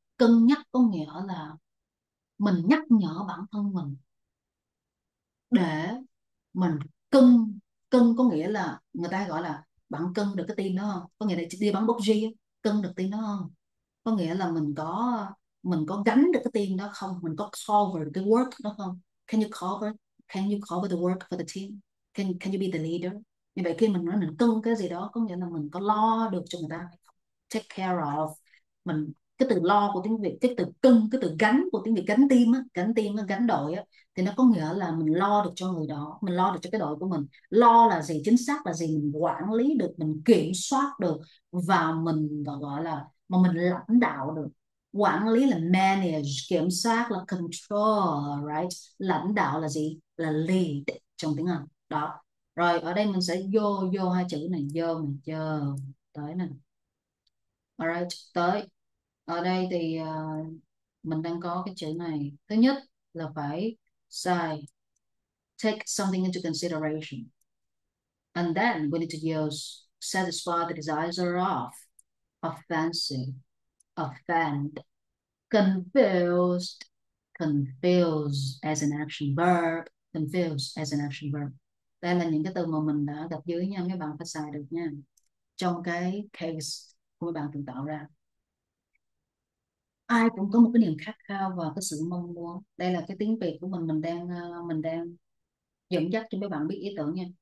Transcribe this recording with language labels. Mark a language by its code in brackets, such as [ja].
[vi] Cân nhắc có nghĩa là mình nhắc nhở bản thân mình để mình cân. Cân có nghĩa là người ta gọi là bạn cân được cái tim đó không, có nghĩa là đi bắn bốc á, cân được tim đó không, có nghĩa là mình có gánh được cái team đó không, mình có cover được cái work đó không. [en] Can you cover the work for the team? Can you be the leader? [vi] Như vậy khi mình nói mình cân cái gì đó có nghĩa là mình có lo được cho người ta, take care of, mình Cái từ lo của tiếng Việt, cái từ cân, cái từ gánh của tiếng Việt, gánh team á, gánh đội á, thì nó có nghĩa là mình lo được cho người đó, mình lo được cho cái đội của mình. Lo là gì? Chính xác là gì? Mình quản lý được, mình kiểm soát được, và mình gọi là mà mình lãnh đạo được. Quản lý là manage, kiểm soát là control, right? Lãnh đạo là gì? Là lead trong tiếng Anh đó. Rồi ở đây mình sẽ vô hai chữ này, vô tới nè. Alright, tới ở đây thì mình đang có cái chữ này. Thứ nhất là phải sai, [en] take something into consideration, and then we need to use satisfy the desires of, offensive, offend, confused, confuse as an action verb, confuse as an action verb. [vi] Đây là những cái từ mà mình đã gặp dưới nha, mấy bạn phải xài được nha, trong cái case của mấy bạn tự tạo ra. Ai cũng có một cái niềm khát khao và cái sự mong muốn. Đây là cái tiếng Việt của mình đang dẫn dắt cho mấy bạn biết ý tưởng nha.